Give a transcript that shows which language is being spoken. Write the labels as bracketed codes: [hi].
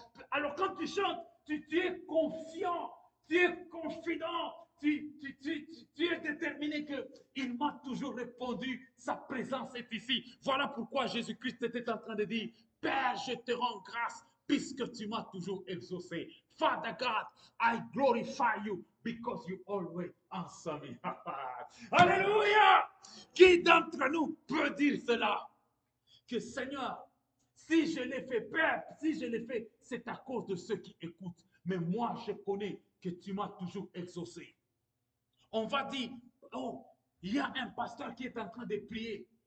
[fr] Alors quand tu chantes, tu es confiant, tu es confident, tu es déterminé qu'il m'a toujours répondu, sa présence est ici. Voilà pourquoi Jésus-Christ était en train de dire, Père, je te rends grâce puisque tu m'as toujours exaucé. [en] Father God, I glorify you because you always answer me. [fr] Alléluia! Qui d'entre nous peut dire cela? Que Seigneur, si je l'ai fait, Père, si je l'ai fait, c'est à cause de ceux qui écoutent. Mais moi, je connais que tu m'as toujours exaucé. On va dire, oh, il y a un pasteur qui est en train de prier.